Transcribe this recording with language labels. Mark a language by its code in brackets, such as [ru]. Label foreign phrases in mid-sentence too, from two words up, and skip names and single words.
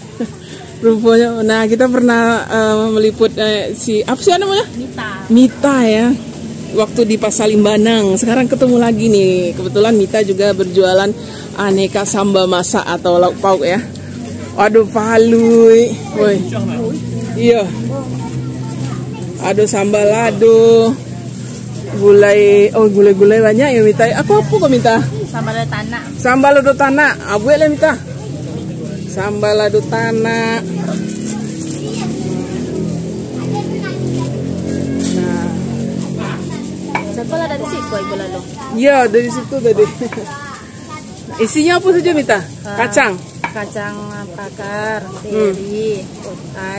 [id] Rupanya, nah kita pernah meliput si apa sih namanya? Mita ya. Waktu di Pasar Limbanang. Sekarang ketemu lagi nih. Kebetulan Mita juga berjualan aneka sambal masak atau lauk pauk ya. Waduh, palui. Woi. Iya. Aduh sambal lado. Gulai, oh gulai-gulai banyak ya Mita. Apa kau minta? Sambal tanah. Sambal lado tanah. Abu lah Mita. Sambal lado tanah. Nah. Sambal ada di situ ibu lalu. Iya dari situ tadi. Isinya apa saja Mita? Kacang. Kacang bakar, teri, patai.